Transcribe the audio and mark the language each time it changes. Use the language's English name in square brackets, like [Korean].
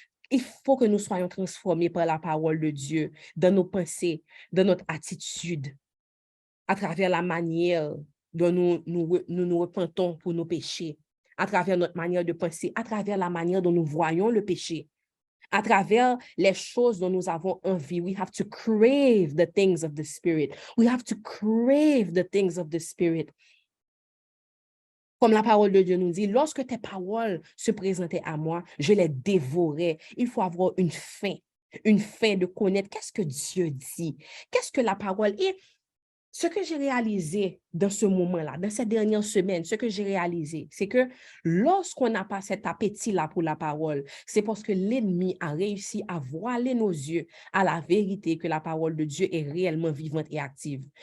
[French] Il faut que nous soyons transformés par la parole de Dieu dans nos pensées, dans notre attitude, à travers la manière dont nous repentons pour nos péchés, à travers notre manière de penser, à travers la manière dont nous voyons le péché, à travers les choses dont nous avons envie. [English] We have to crave the things of the Spirit. We have to crave the things of the Spirit. [French] Comme la parole de Dieu nous dit, lorsque tes paroles se présentaient à moi, je les dévorais. Il faut avoir une faim de connaître qu'est-ce que Dieu dit, qu'est-ce que la parole est. Ce que j'ai réalisé dans ce moment-là, dans cette dernière semaine, ce que j'ai réalisé, c'est que lorsqu'on n'a pas cet appétit-là pour la parole, c'est parce que l'ennemi a réussi à voiler nos yeux à la vérité que la parole de Dieu est réellement vivante et active.